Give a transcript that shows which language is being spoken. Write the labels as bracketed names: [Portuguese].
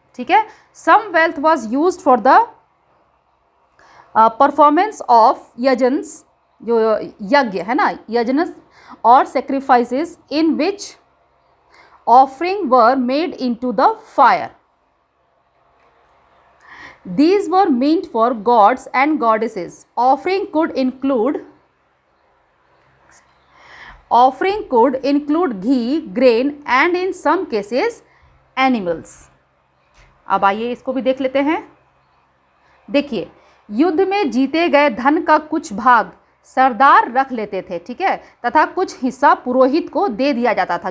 [Hindi] ठीक है, [English] some wealth was used for the performance of yajnas, [Hindi] जो यज्ञ है ना, [English] यजनस और sacrifices in which offering were made into the fire. These were meant for gods and goddesses. Offering could include offering could include ghee, grain and in some cases animals. [Hindi] अब आइए इसको भी देख लेते हैं। देखिए, युद्ध में जीते गए धन का कुछ भाग सरदार रख लेते थे, ठीक है, तथा कुछ हिस्सा पुरोहित को दे दिया जाता था।